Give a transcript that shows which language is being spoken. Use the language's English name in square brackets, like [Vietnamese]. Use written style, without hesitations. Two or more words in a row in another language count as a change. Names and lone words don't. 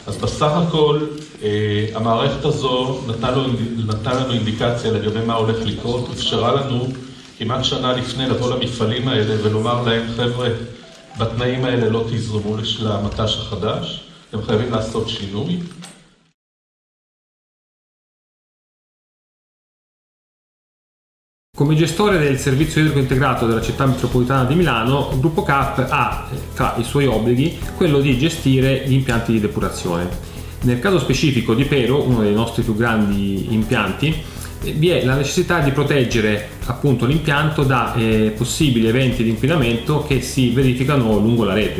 [Hebrew] אז בסך הכל, המערכת הזו נתנה לנו אינדיקציה לגבי מה הולך לקרות, אפשרה לנו כמעט שנה לפני לבוא למפעלים האלה ולומר להם, חבר'ה, בתנאים האלה לא תזרמו למט"ש החדש, אתם חייבים לעשות שינוי. [Italian] Come gestore del servizio idrico integrato della città metropolitana di Milano, il gruppo CAP ha tra i suoi obblighi quello di gestire gli impianti di depurazione. Nel caso specifico di Pero, uno dei nostri più grandi impianti, vi è la necessità di proteggere appunto l'impianto da possibili eventi di inquinamento che si verificano lungo la rete.